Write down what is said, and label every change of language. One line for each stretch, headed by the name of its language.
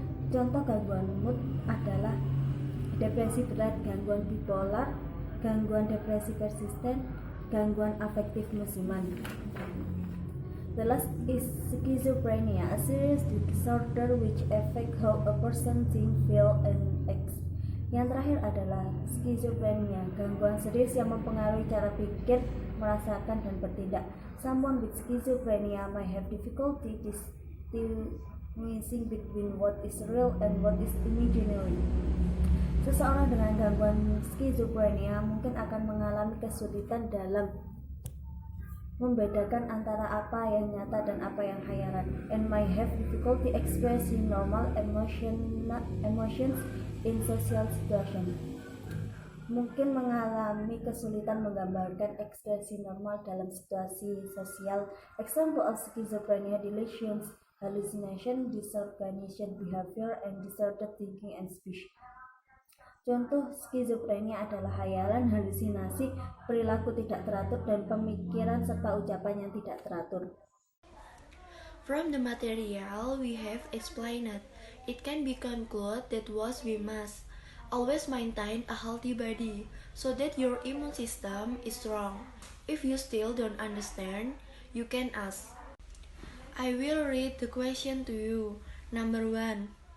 Indonesian: Contoh gangguan mood adalah depresi berat, gangguan bipolar, gangguan depresi persisten, gangguan afektif musiman.
English: The last is schizophrenia, a serious disorder which affect how a person think, feel, and acts.
Indonesian: Yang terakhir adalah schizophrenia, gangguan serius yang mempengaruhi cara pikir, merasakan, dan bertindak.
English: Someone with schizophrenia may have difficulty distinguishing between what is real and what is imaginary.
Indonesian: Seseorang dengan gangguan schizophrenia mungkin akan mengalami kesulitan dalam membedakan antara apa yang nyata dan apa yang khayalan,
English: and might have difficulty expressing normal emotions in social situation.
Indonesian: Mungkin mengalami kesulitan menggambarkan ekspresi normal dalam situasi sosial.
English: Example of schizophrenia: delusions, hallucination, disorganized behavior, and disordered thinking and speech.
Indonesian: Contoh skizofrenia adalah hayalan, halusinasi, perilaku tidak teratur, dan pemikiran serta ucapan yang tidak teratur.
English: From the material we have explained, it can be concluded that what we must always maintain a healthy body so that your immune system is strong. If you still don't understand, you can ask. I will read the question to you. Number 1.